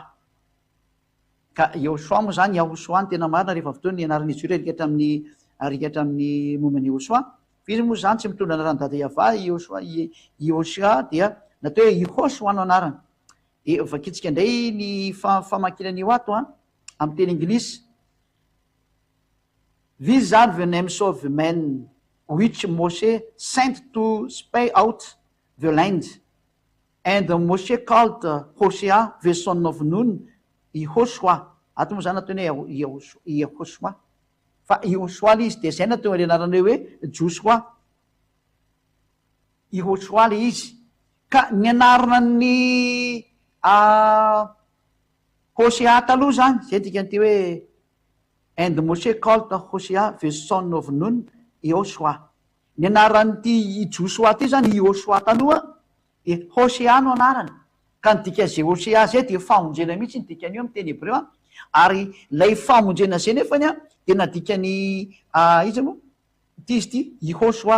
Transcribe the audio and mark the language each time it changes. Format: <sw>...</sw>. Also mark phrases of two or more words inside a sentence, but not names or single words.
<mg>Ka Yahosoa moa zany Yahosoa ny tena marina rehefa fotoana ny anaran'izy io arikatra amin'ny momban'i Yahosoa. Izy moa zany tsy mitondra anarany dada Yava Yahosoa dia natao hoe Yahosoa no anarany. Dia vakitsika indray ny famakinan'io ato amin'ny teny anglisy.</mg> <en>These are the names of the men which Moshe sent to spy out the land. And Moshe called Hosea the son of Nun Yahosoa.</en> <mg>Ato moa zany ataony hoe Yahosoa. Fa Yahosoa le izy dia zay natao le anarany hoe Josoa. Yahosoa le izy. Ka ny anaran'ny Hosea taloha zany zay dikany ty hoe</mg> <en>and Moshe called Hosea the son of Nun Yahosoa.</en> <mg>Ny anaran'ity Josoa ty zany Yahosoa taloha dia Hosea no anarany. Ka ny dikan'izay Hosea zay dia famonjena mihitsy ny dikan'io amin'ny teny hébreu ary ilay famonjena zay nefany dia nadikany izy moa ity izy ity Yahosoa.</mg>